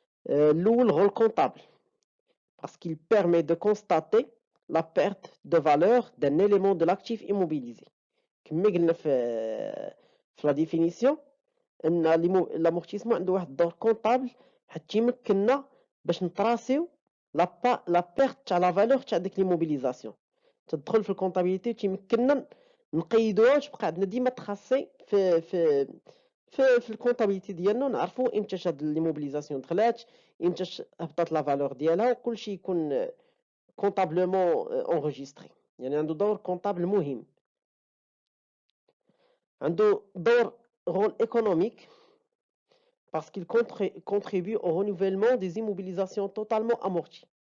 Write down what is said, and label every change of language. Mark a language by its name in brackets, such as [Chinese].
[Arabic] الاول رول كونطابل [French] parce qu'il permet de constater la perte de valeur d'un élément de l'actif immobilisé. [Arabic] كما قلنا في لا ديفينيسيون ان لامورتيسمون عنده واحد الدور كونطابل حتى تيمكننا باش نطراسيو لا بيرت تاع لا فالور تاع ديك ليموبيليزاسيون. تدخل في الكونطابيليتي وتيمكننا نقيدوها وتبقى عندنا ديما تخاصي في الكونطابيليتي ديالنا، نعرفوا امتى هاد ليموبيليزاسيون دخلات، امتى هبطت لا فالور ديالها، وكلشي يكون كونطابلومون انغيستري. يعني عنده دور كونطابل مهم. عنده دور [French] rôle économique parce qu'il contribue au renouvellement des immobilisations totalement amorties.